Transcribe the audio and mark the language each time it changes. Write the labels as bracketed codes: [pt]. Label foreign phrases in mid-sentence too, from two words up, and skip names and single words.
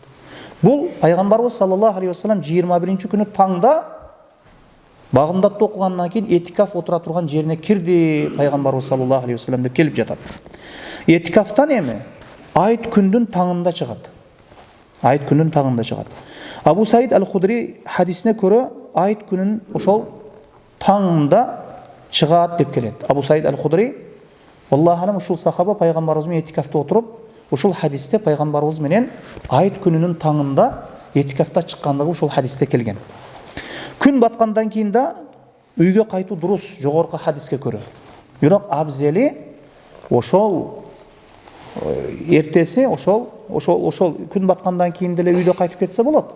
[ky] Бул пайгамбарыбыз [ar] صلى الله عليه وسلم [ky] 21 күнү таңда багымдатты окугандан кийин этикаф отура турган жерине кирди пайгамбарыбыз [ar] صلى الله عليه وسلم [ky] деп келип жатат. Этикафтан эми айт күндүн таңында чыгат. Айт күндүн таңында чыгат. Абу Саид аль-Худри хадисине көрө айт күнүн ошол таңында чыгат деп келет. Абу Саид аль-Худри [ar] الله أعلم [ky] ушул сахаба пайгамбарыбыз менен этикафта отуруп, ушул хадисте пайгамбарыбыз менен айт күнүнүн таңында этикафта чыккандыгы ушул хадисте келген. Күн баткандан кийин да үйгө кайтуу дурус жогорку хадиске көрө. Бирок абзели ошол эртеси ошол күн баткандан кийин деле үйдө кайтып кетсе болот.